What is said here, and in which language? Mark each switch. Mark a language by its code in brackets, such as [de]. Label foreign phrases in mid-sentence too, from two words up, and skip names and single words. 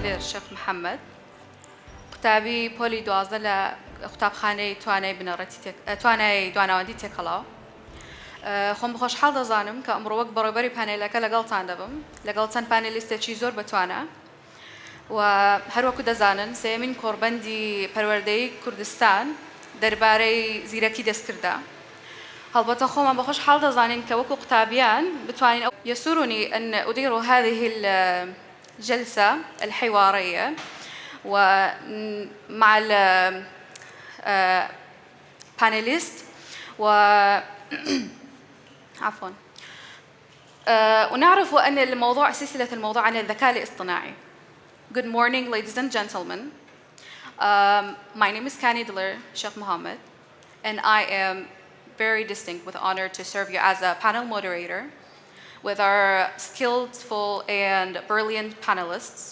[ckb] شيخ محمد قوتابی پۆلی 12 لە قوتابخانەی توانای بنەڕەتی توانای دواناوەندی تێکەڵاو. خۆم بەخۆشحاڵ دەزانم کە ئەمڕۆ وەک بەڕێوەبەری پانێلەکە لەگەڵتان دەبم لەگەڵ چەند پانێلیستێکی زۆر بەتوانە و هەروەکو دەزانن سێمین کۆڕبەندی پەروەردەی کوردستان دەربارەی زیرەکی دەستکردە. هەڵبەتە خۆمان بەخۆشحاڵ دەزانین کە وەکو قوتابیان بتوانین [ar] يسرني أن أدير هذه الجلسة الحوارية ومع البانيليست عفوا ونعرف أن الموضوع سلسلة الموضوع عن الذكاء الاصطناعي. [en] Good morning, ladies and gentlemen. My name is Kani Dilir Sheikh Mohammed, and I am very distinct with honor to serve you as a panel moderator with our skillful and brilliant panelists.